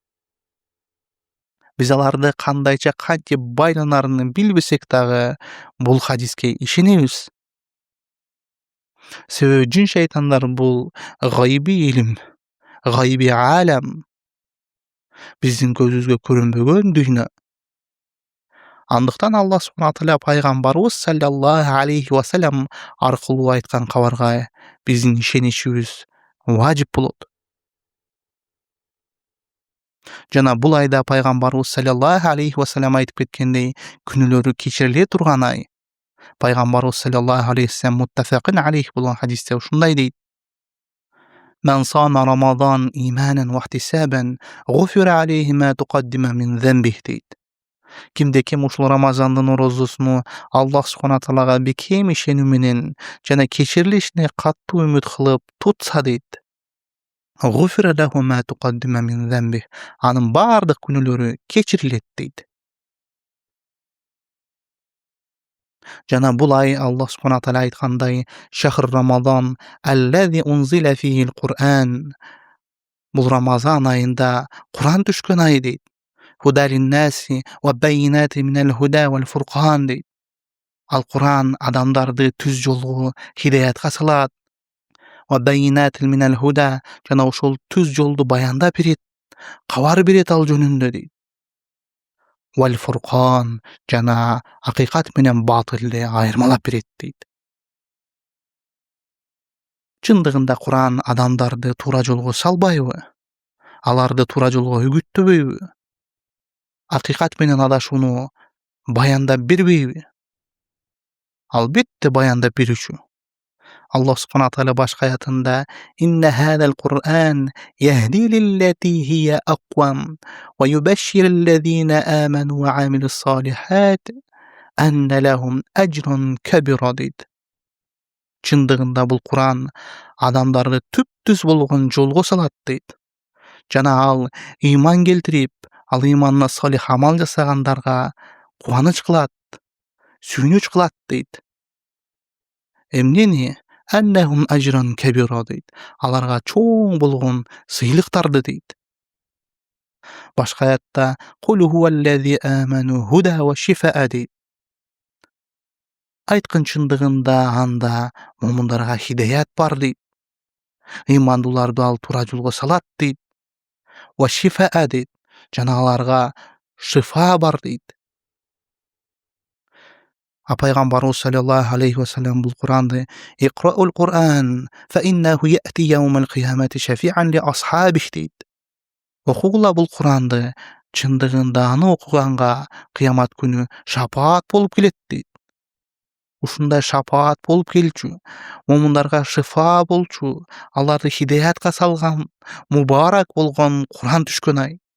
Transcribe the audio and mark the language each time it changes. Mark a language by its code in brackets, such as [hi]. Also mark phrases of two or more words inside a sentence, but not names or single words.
[ky] Биз аларды кандайча кантип байланарын билбесек дагы, бул хадиске ишенебиз. Себеби жин шайтандар бул гайби илим, гайби алам, биздин көзүбүзгө көрүнбөгөн дүйнө. Андыктан [ar] الله سبحانه تعالى [ky] пайгамбарыбыз [ar] صلى الله عليه وسلم [ky] аркылуу айткан кабарга биздин ишенишибиз важип болот. Жана бул айда пайгамбарыбыз [ar] صلى الله عليه وسلم [ky] айтып кеткендей, күнөөлөрү кечириле турган ай. [ar] Пайгамбарыбыз صلى الله عليه وسلم متفق عليه [ky] болгон хадисте ушундай дейт: [ar] "من صام رمضان إيمانا واحتسابا غفر عليه ما تقدم من ذنبه" дейт. [ky] Кимде ким ушул Рамазандын орозосуну Аллах субхана таалага бекем ишенүү менен жана кечирилишине катуу үмүт кылып тутса дейт, [ar] غفر له ما تقدم من ذنبه, [ky] анын бардык күнөөлөрү кечирилет дейт. Жана бул ай [ar] الله سبحانه تعالى айткандай, شهر رمضان الذي أنزل فيه القرآن. [ky] Бул Рамазан айында Кур'ан түшкөн ай дейт. [ar] هدى للناس وبينات من الهدى والفرقان дейт. [ky] Ал Кур'ан адамдарды түз жолго, хидаятка салат. [ar] وبينات من الهدى, [ky] жана ошол түз жолду баяндап берет, кабар берет ал жөнүндө дейт. [ar] والفرقان, [ky] жана акыйкат менен батылды айырмалап берет дейт. Чындыгында Кур'ан адамдарды туура жолго салбайбы? Аларды туура жолго үгүттөбөйбү? Акыйкат менен адашууну баяндап бербейби? Албетте баяндап берүүчү. [ar] الله سبحانه تعالى [ky] башка аятында: [ar] "إن هذا القرآن يهدي للتي هي أقوم ويبشر الذين آمنوا وعملوا الصالحات أن لهم أجرا كبيرا" дейт. [ky] Чындыгында бул Кур'ан адамдарды түп-түз болгон жолго салат дейт. Жана ал ыйман келтирип, ал ыйманына салих амал жасагандарга кубаныч кылат, сүйүнүч кылат дейт. Эмнени? [ar] أنهم أجرا كبيرا [ky] дейт. Аларга чоң болгон сыйлыктарды дейт. Башка аятта: [ar] "قل هو للذين آمنوا هدى وشفاء" дейт. [ky] Айткын, чындыгында анда момундарга хидаят бар дейт. Ыймандууларды ал туура жолго салат дейт. [ar] وشفاء дейт. [ky] Жана аларга шифа бар дейт. [ar] Пайгамбарыбыз صلى الله عليه وسلم [ky] бул Куранды: [ar] "اقرءوا القرآن فإنه يأتي يوم القيامة شفيعا لأصحابه" дейт. [ky] Окугула бул Куранды, чындыгында аны окуганга кыямат күнү шапаат болуп келет дейт. Ушундай шапаат болуп келчү, момундарга шифа болчу, аларды хидаятка салган, мубарак болгон Куран түшкөн ай.